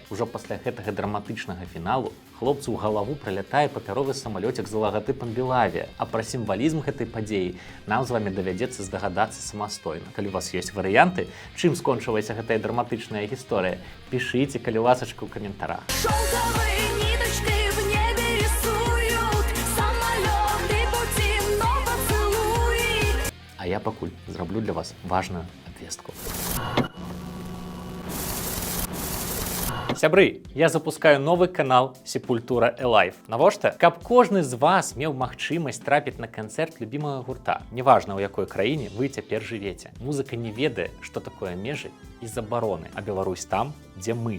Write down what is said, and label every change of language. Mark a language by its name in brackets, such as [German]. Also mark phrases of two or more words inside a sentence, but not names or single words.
[Belarusian] Ужо пасля гэтага драматычнага фіналу хлопцу ў галаву пралятае папяровы самалёцік з лагатыпам Белавія, а пра сімвалізм гэтай падзеі нам з вамі давядзецца здагадацца самастойна. Калі у вас ёсць варыянты, чым скончылася гэтая драматычная гісторыя, пішыце, калі ласачка, ў каментарах. [Russian] Шелковой ниточкой в небе рисуют самолеты пути, но поцелуй. [Belarusian] А я пакуль зраблю для вас важную абвестку. Сябры, я запускаю новы канал Сепультура Элайв. Навошта? Каб кожны з вас меў магчымасць трапіць на канцэрт любімага гурта. Неважна, у якой краіне вы цяпер жывеце. Музыка не ведае, што такое межы і забароны, а Беларусь там, дзе мы.